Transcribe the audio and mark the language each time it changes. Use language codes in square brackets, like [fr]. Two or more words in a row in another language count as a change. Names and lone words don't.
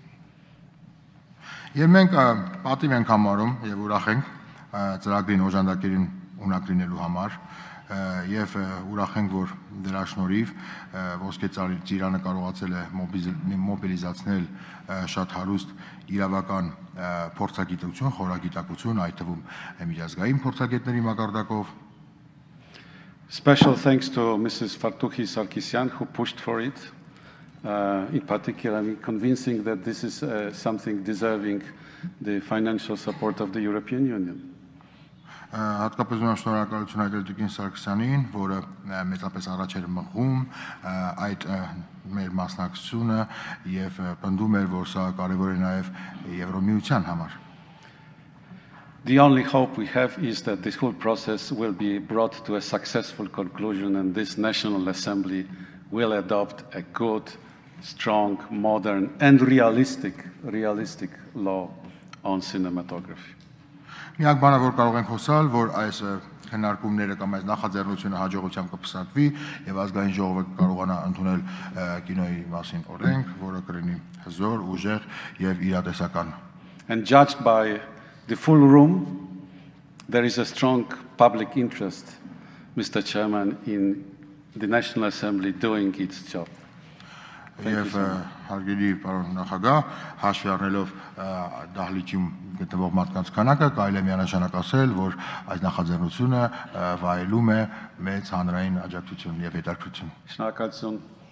[hy] Եվ մենք պատիվ ենք համարում եւ ուրախ ենք ծրագրին օժանդակերին ունակրինելու համար եւ ուրախ ենք, որ դրա շնորհիվ ոսկե ծիրանը կարողացել է մոբիլիզացնել շատ հարուստ իրավական փորձագիտություն, խորագիտակություն, այդ թվում միջազգային փորձագետների մակարդակով. [en] Special thanks to Mrs. Fartuhi Sarkisyan, who pushed for it, in particular, convincing that this is something deserving the financial support of the European Union. [hy] Հատկապես ունեմ շնորհակալություն հայտնել Տիկին Սարգսյանին, որը մեծապես առաջ էր մղում այդ մեր մասնակցությունը եւ պնդում էր, որ սա կարեւոր է նաեւ Եվրոմիության համար։ [en] The only hope we have is that this whole process will be brought to a successful conclusion, and this National Assembly will adopt a good, strong, modern and realistic law on cinematography. [hy] Միակ բանը, որ կարող ենք հուսալ, որ այս քննարկումները կամ այս նախաձեռնությունը հաջողությամբ կփսակվի եւ ազգային ժողովը կարողանա ընդունել կինոյի մասին օրենք, որը կլինի հզոր, ուժեղ եւ իրատեսական։ [en] And judged by the full room, there is a strong public interest, Mr. Chairman, in the National Assembly doing its job. [hy] Եվ հարգելի պարոն նախագահ, հաշվի առնելով դահլիճում գտնվող մարդկանց քանակը, կարելի է միանշանակ ասել, որ այս նախաձեռնությունը վայելում է մեծ հանրային աջակցություն եւ հետաքրքրություն։ Շնորհակալություն։